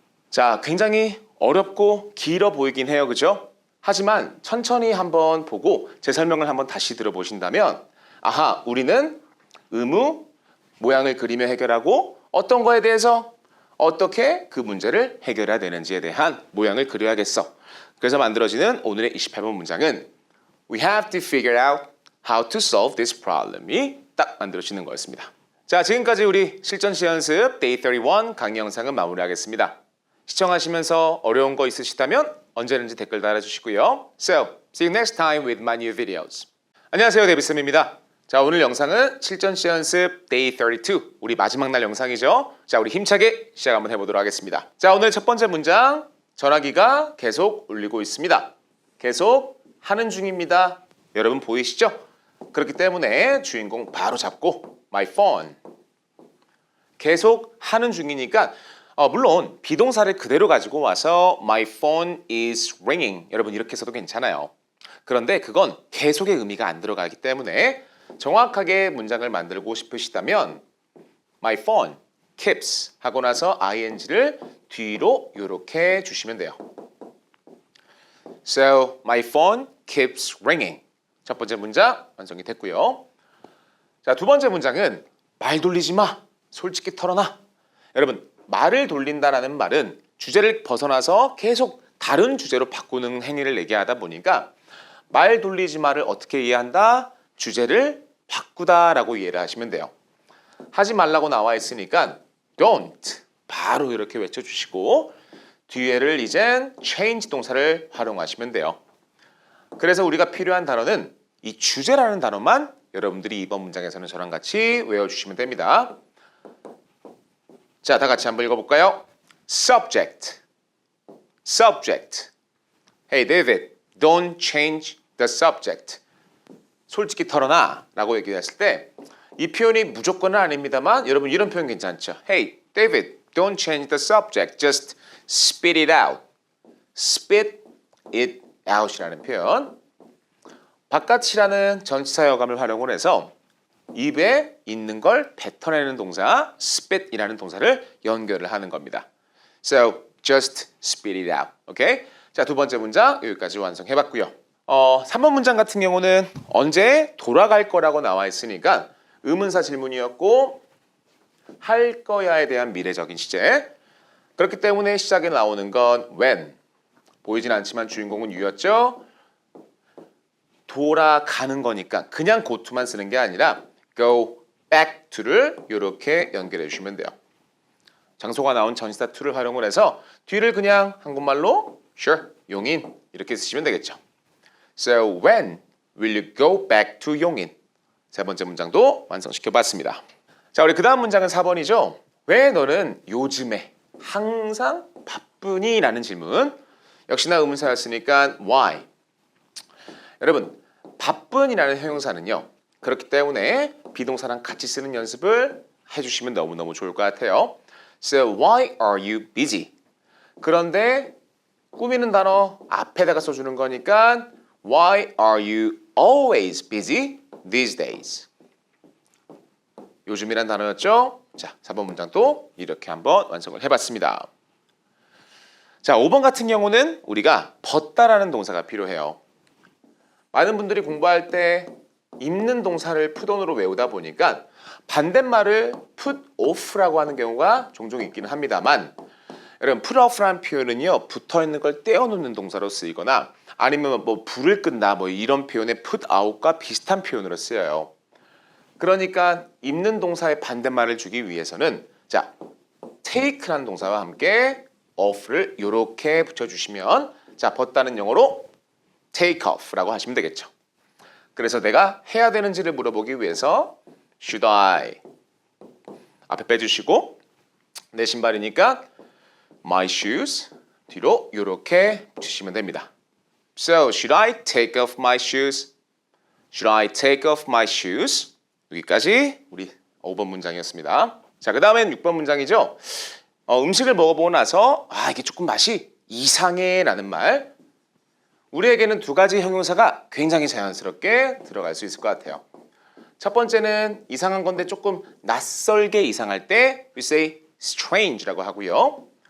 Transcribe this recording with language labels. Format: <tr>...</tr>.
<ko>자, 굉장히 어렵고 길어 보이긴 해요. 그죠? 하지만 천천히 한번 보고 제 설명을 한번 다시 들어보신다면 아하, 우리는 의무 모양을 그리며 해결하고 어떤 거에 대해서 어떻게 그 문제를 해결해야 되는지에 대한 모양을 그려야겠어. 그래서 만들어지는 오늘의 28번 문장은</ko> <en>We have to figure out how to solve this problem이</en> <ko>딱 만들어지는 거였습니다. 자, 지금까지 우리 실전 시연 연습 Day 31 강의 영상은 마무리하겠습니다. 시청하시면서 어려운 거 있으시다면 언제든지 댓글 달아주시고요.</ko> <en>So, see you next time with my new videos.</en> <ko>안녕하세요, 데이비쌤입니다. 자, 오늘 영상은 실전 시연 연습 Day 32 우리 마지막 날 영상이죠. 자, 우리 힘차게 시작 한번 해보도록 하겠습니다. 자, 오늘 첫 번째 문장 전화기가 계속 울리고 있습니다. 계속 하는 중입니다. 여러분 보이시죠? 그렇기 때문에 주인공 바로 잡고 my phone 계속 하는 중이니까 물론 비동사를 그대로 가지고 와서</ko> <en>my phone is ringing</en> <ko>여러분 이렇게 써도 괜찮아요. 그런데 그건 계속의 의미가 안 들어가기 때문에 정확하게 문장을 만들고 싶으시다면 my phone keeps 하고 나서 ing를 뒤로 이렇게 주시면 돼요.</ko> <en>So my phone keeps ringing.</en> <ko>첫 번째 문장 완성이 됐고요. 자, 두 번째 문장은 말 돌리지 마. 솔직히 털어놔. 여러분, 말을 돌린다라는 말은 주제를 벗어나서 계속 다른 주제로 바꾸는 행위를 얘기하다 보니까 말 돌리지 마를 어떻게 이해한다? 주제를 바꾸다라고 이해를 하시면 돼요. 하지 말라고 나와 있으니까 don't 바로 이렇게 외쳐주시고 뒤에를 이젠 change 동사를 활용하시면 돼요. 그래서 우리가 필요한 단어는 이 주제라는 단어만 여러분들이 이번 문장에서는 저랑 같이 외워주시면 됩니다. 자, 다 같이 한번 읽어볼까요?</ko> <en>Subject, subject. Hey David, don't change the subject.</en> <ko>솔직히 털어놔 라고 얘기했을 때 이 표현이 무조건은 아닙니다만 여러분 이런 표현 괜찮죠?</ko> <en>Hey David, don't change the subject. Just spit it out. Spit it out이라는 표현.</en> <ko>바깥이라는 전치사 여감을 활용을 해서 입에 있는 걸 뱉어내는 동사 spit이라는 동사를 연결을 하는 겁니다.</ko> <en>So just spit it out. 오케이?</en> <ko>자, 두 번째 문장 여기까지 완성해봤고요. 3번 문장 같은 경우는 언제 돌아갈 거라고 나와 있으니까 의문사 질문이었고 할 거야에 대한 미래적인 시제. 그렇기 때문에 시작에 나오는 건 when. 보이진 않지만 주인공은 you였죠. 돌아가는 거니까 그냥 go to만 쓰는 게 아니라 go back to를 이렇게 연결해 주시면 돼요. 장소가 나온 전치사 to를 활용을 해서 뒤를 그냥 한국말로 sure, 용인 이렇게 쓰시면 되겠죠.</ko> <en>So when will you go back to 용인?</en> <ko>세 번째 문장도 완성시켜 봤습니다. 자, 우리 그 다음 문장은 4번이죠. 왜 너는 요즘에 항상 바쁘니? 라는 질문. 역시나 의문사였으니까 why. 여러분, 바쁜이라는 형용사는요. 그렇기 때문에 비동사랑 같이 쓰는 연습을 해주시면 너무너무 좋을 것 같아요.</ko> <en>So why are you busy?</en> <ko>그런데 꾸미는 단어 앞에다가 써주는 거니까</ko> <en>Why are you always busy these days?</en> <ko>요즘이란 단어였죠? 자, 4번 문장도 이렇게 한번 완성을 해봤습니다. 자, 5번 같은 경우는 우리가 벗다라는 동사가 필요해요. 많은 분들이 공부할 때 입는 동사를 put on으로 외우다 보니까 반대말을 put off라고 하는 경우가 종종 있기는 합니다만 여러분 put off라는 표현은요 붙어있는 걸 떼어놓는 동사로 쓰이거나 아니면 뭐 불을 끈다 뭐 이런 표현의 put out과 비슷한 표현으로 쓰여요. 그러니까 입는 동사의 반대말을 주기 위해서는 자 take라는 동사와 함께 off를 이렇게 붙여주시면 자 벗다는 영어로 take off라고 하시면 되겠죠. 그래서 내가 해야 되는지를 물어보기 위해서 should I 앞에 빼주시고 내 신발이니까 my shoes 뒤로 이렇게 붙이시면 됩니다.</ko> <en>So should I take off my shoes? Should I take off my shoes?</en> <ko>여기까지 우리 5번 문장이었습니다. 자, 그 다음엔 6번 문장이죠. 음식을 먹어보고 나서 이게 조금 맛이 이상해 라는 말. 우리에게는 두 가지 형용사가 굉장히 자연스럽게 들어갈 수 있을 것 같아요. 첫 번째는 이상한 건데 조금 낯설게 이상할 때</ko> <en>we say strange</en> <ko>라고 하고요.</ko>